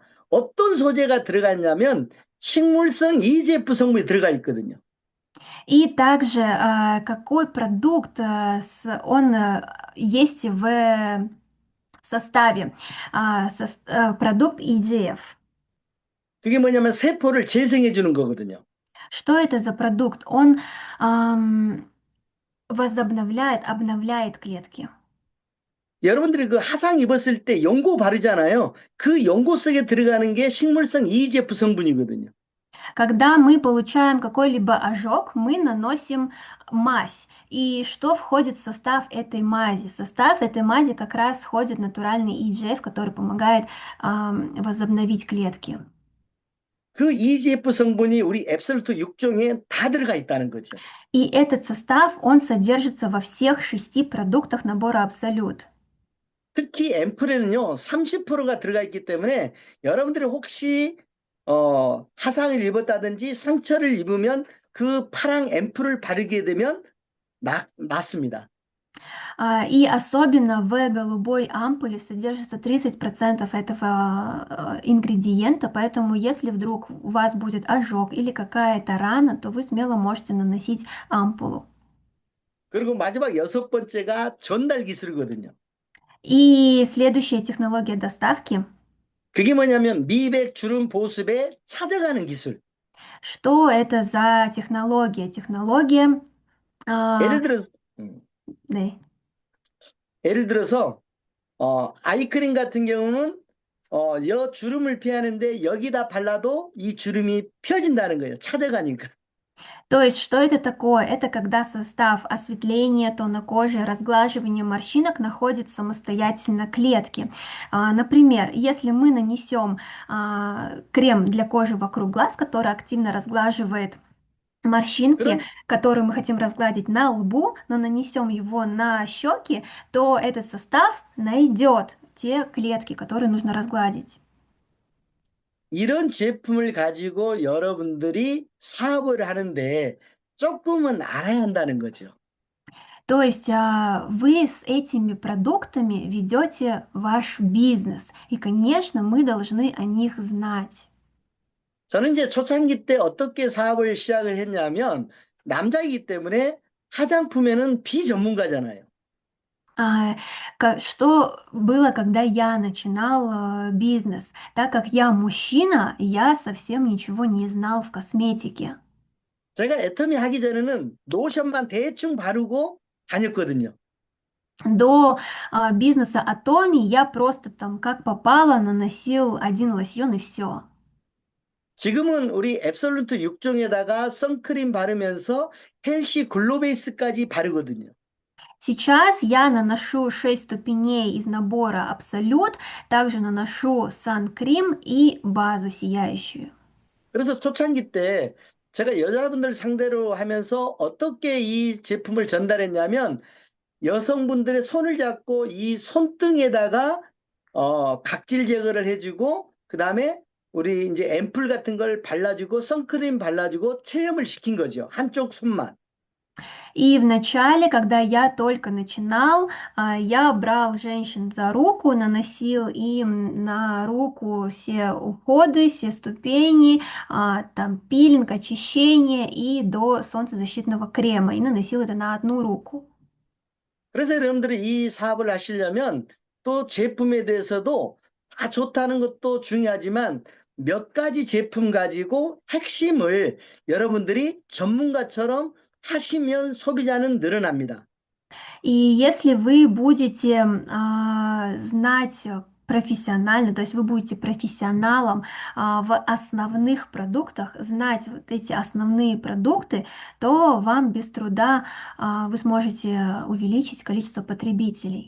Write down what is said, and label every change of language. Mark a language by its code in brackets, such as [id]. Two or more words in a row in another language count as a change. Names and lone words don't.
[ko] 어떤 소재가 들어갔냐면 식물성 EGF 성분이 들어가 있거든요. [ru] И также какой продукт он есть в составе, продукт EGF. [ko] 그게 뭐냐면 세포를 재생해 주는 거거든요. [ru] Что это за продукт? Он возобновляет, обновляет клетки. [ko] 여러분들이 그 화상 입었을 때 연고 바르잖아요. 그 연고 속에 들어가는 게 식물성 EGF 성분이거든요. [ru] Когда мы получаем какой-либо ожог, мы наносим мазь. И что входит в состав этой мази? В состав этой мази как раз входит натуральный EGF, который помогает возобновить клетки. [ko] 그 EGF 성분이 우리 앱솔루트 6종에 다 들어가 있다는 거죠. [ru] И этот состав, он содержится во всех 6 продуктах набора Абсолют. [ko] 특히 앰플에는요 30%가 들어가 있기 때문에 여러분들이 혹시 화상을 입었다든지 상처를 입으면 그 파랑 앰플을 바르게 되면 낫습니다. [ru] И особенно в голубой ампуле содержится 30% этого ингредиента, поэтому если вдруг у вас будет ожог или какая-то рана, то вы смело можете наносить ампулу. [ko] 그리고 마지막 여섯 번째가 전달 기술이거든요. [ru] И следующая технология доставки. [ko] 그게 뭐냐면 미백, 주름, 보습에 찾아가는 기술. [ru] Что это за технология? Технология... [ko] 예를 들어서, 네. 예를 들어서 아이크림 같은 경우는 여 주름을 피하는데 여기다 발라도 이 주름이 펴진다는 거예요. 찾아가니까. [ru] То есть, что это такое? Это когда состав осветления тона кожи, разглаживания морщинок находит самостоятельно клетки. Например, если мы нанесем крем для кожи вокруг глаз, который активно разглаживает морщинки, [ko] 그런 [ru] которые мы хотим разгладить на лбу, но нанесем его на щеки, то этот состав найдет те клетки, которые нужно разгладить. [ko] 이런 제품을 가지고 여러분들이 사업을 하는데 조금은 알아야 한다는 거죠. [ru] То есть вы с этими продуктами ведете ваш бизнес, и, конечно, мы должны о них знать. [ko] 저는 이제 초창기 때 어떻게 사업을 시작을 했냐면 남자이기 때문에 화장품에는 비전문가잖아요. [ru] А, Что было, когда я начинал бизнес? Так как я мужчина, я совсем ничего не знал в косметике. [ko] 제가 애터미 하기 전에는 로션만 대충 바르고 다녔거든요. [ru] До бизнеса Атоми я просто там как попало наносил один лосьон и все. [ko] 지금은 우리 앱솔루트 6종에다가 선크림 바르면서 헬시 글로베이스까지 바르거든요. [ru] Сейчас я наношу 6 ступеней из набора Абсолют, также наношу сан-крем и базу сияющую. [ko] 그래서 초창기 때 제가 여자분들 상대로 하면서 어떻게 이 제품을 전달했냐면 여성분들의 손을 잡고 이 손등에다가 각질 제거를 해주고 그다음에 우리 이제 앰플 같은 걸 발라주고 선크림 발라주고 체험을 시킨 거죠. 한쪽 손만. [ru] И в начале, когда я только начинал, я брал женщин за руку, наносил им на руку все уходы, все ступени, там пилинг, очищение и до солнцезащитного крема, и наносил это на одну руку. [ko] 그래서 여러분들이 이 사업을 하시려면 또 제품에 대해서도 다 좋다는 것도 중요하지만 몇 가지 제품 가지고 핵심을 여러분들이 전문가처럼 하시면 소비자는 늘어납니다. [ru] И если вы будете знать профессионально, то есть вы будете профессионалом в основных продуктах, знать вот эти основные продукты, то вам без труда вы сможете увеличить количество потребителей.